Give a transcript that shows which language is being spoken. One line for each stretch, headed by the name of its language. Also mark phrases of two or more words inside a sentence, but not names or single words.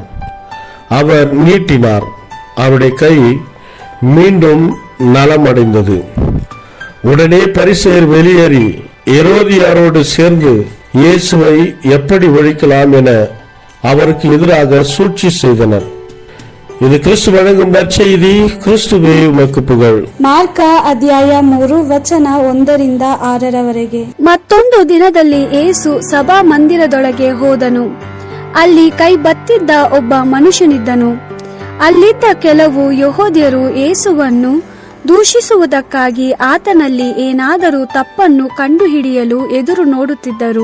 Tamil: அவர் நீட்டினார். அவருடைய கை மீண்டும் நலமடைந்தது. உடனே பரிசேயர் வெளியேறி ஏரோதியாரோடு சேர்ந்து இயேசுவை எப்படி ஒழிக்கலாம் என அவருக்கு எதிராக சூழ்ச்சி செய்தனர். இது கிறிஸ்து வழங்கும் நற்செய்தி. கிறிஸ்துவே உமக்கு புகழ்.
Kannada: ಮಾರ್ಕ ಅಧ್ಯಾಯ 3 ವಚನ 1-6 ಮತ್ತೊಂದು ದಿನದಲ್ಲಿ ಯೇಸು ಸಭಾ ಮಂದಿರದೊಳಗೆ ಹೋದನು. ಅಲ್ಲಿ ಕೈ ಬತ್ತಿದ್ದ ಒಬ್ಬ ಮನುಷ್ಯನಿದ್ದನು. ಅಲ್ಲಿದ್ದ ಕೆಲವು ಯೆಹೂದ್ಯರು ಯೇಸುವನ್ನು ದೂಷಿಸುವುದಕ್ಕಾಗಿ ಆತನಲ್ಲಿ ಏನಾದರೂ ತಪ್ಪನ್ನು ಕಂಡುಹಿಡಿಯಲು ಎದುರು ನೋಡುತ್ತಿದ್ದರು.